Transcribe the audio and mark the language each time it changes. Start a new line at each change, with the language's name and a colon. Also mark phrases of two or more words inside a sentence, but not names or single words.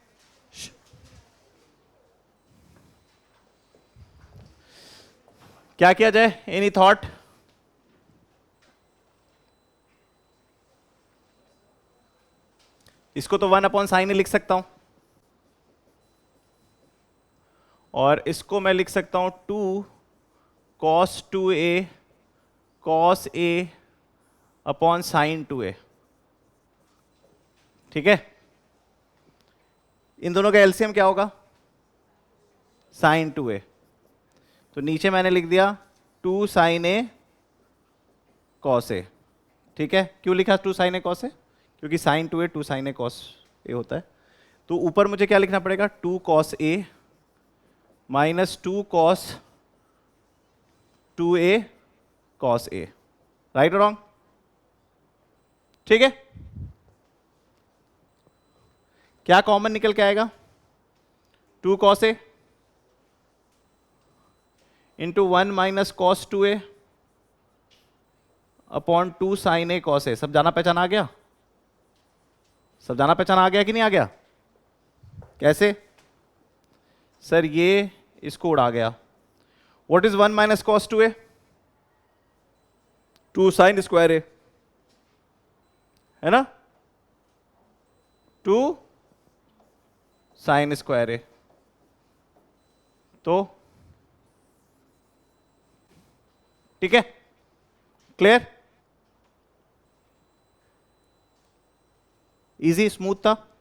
Hindi: क्या किया जाए?
English: any thought?
Hindi: इसको तो 1/sin ही लिख सकता हूं, और इसको मैं लिख सकता हूं 2 cos 2a cos a अपॉन sin 2a। ठीक है, इन दोनों का एलसीएम क्या होगा? sin 2a। तो नीचे मैंने लिख दिया 2 sin a cos a। ठीक है, क्यों लिखा 2 sin a cos a? क्योंकि sin 2a 2 sin a cos a होता है। तो ऊपर मुझे क्या लिखना पड़ेगा? 2 cos a माइनस 2 cos 2a cos a, राइट और रॉन्ग? ठीक है, क्या कॉमन निकल के आएगा? 2 cos a इंटू 1 माइनस cos 2a अपॉन 2 sin a cos a। सब जाना पहचाना आ गया? सब जाना पहचाना आ गया कि नहीं आ गया? कैसे? सर ये इसको उड़ा गया।
English: what is 1 minus cos 2a? 2 sin square a,
Hindi: है ना। 2 sin स्क्वायर a। तो ठीक है,
English: clear, easy, smooth
Hindi: था।